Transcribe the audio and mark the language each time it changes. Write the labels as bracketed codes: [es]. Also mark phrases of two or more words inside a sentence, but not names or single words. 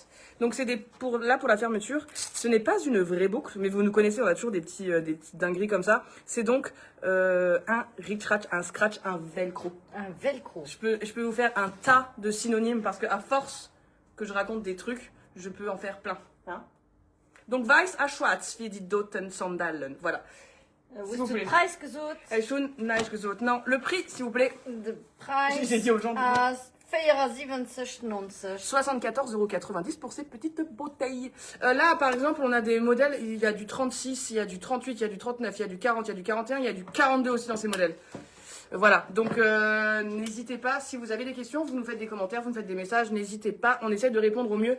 [fr] Donc c'est pour la fermeture. Ce n'est pas une vraie boucle, mais vous nous connaissez, on a toujours des petites dingueries comme ça. C'est donc un scratch, un velcro. Un velcro. Je peux vous faire un tas de synonymes parce que à force que je raconte des trucs, je peux en faire plein. Hein, donc [de] weiß à schwarz für die Doten Sandalen. [fr] Voilà. [de] Wo [fr] S'il vous [de] ist [fr] plaît. [de] der Preis gesucht? Schon nice gesagt. [fr] Non, le prix, s'il vous plaît. [de] Der Preis [fr] J'ai dit aux gens. à 74,90 €. 74,90 € pour ces petites bouteilles. Là, par exemple, on a des modèles, il y a du 36, il y a du 38, il y a du 39, il y a du 40, il y a du 41, il y a du 42 aussi dans ces modèles. Voilà, donc n'hésitez pas, si vous avez des questions, vous nous faites des commentaires, vous nous faites des messages, n'hésitez pas, on essaie de répondre au mieux.